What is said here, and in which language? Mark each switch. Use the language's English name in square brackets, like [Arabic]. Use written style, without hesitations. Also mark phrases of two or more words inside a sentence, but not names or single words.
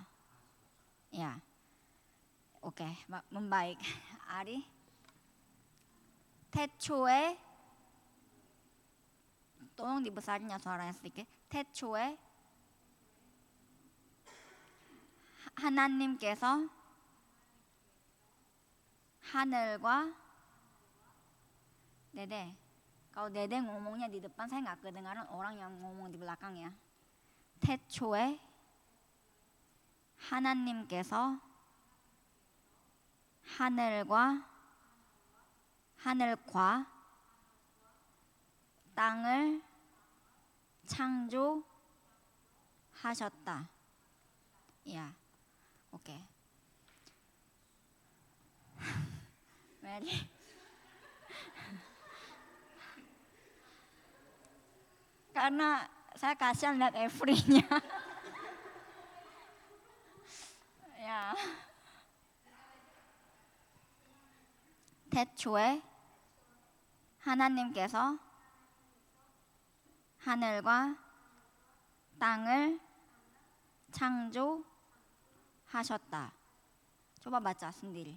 [Indonesian] Ya, oke, membaik. Ari, 태초에, tolong dibesarin ya suaranya sedikit. [Korean] 태초에 하나님께서 하늘과 [Indonesian] Dede, kalau Dede ngomongnya di depan saya nggak kedengaran orang yang ngomong di belakang ya. [Korean] 태초에 하나님께서 하늘과 땅을 창조하셨다. [Indonesian] Ya, oke. Mary. Karena saya kasihan lihat Every-nya. Ya. [Korean] 태초에 하나님께서 하늘과 땅을 창조하셨다. [Indonesian] Coba baca sendiri.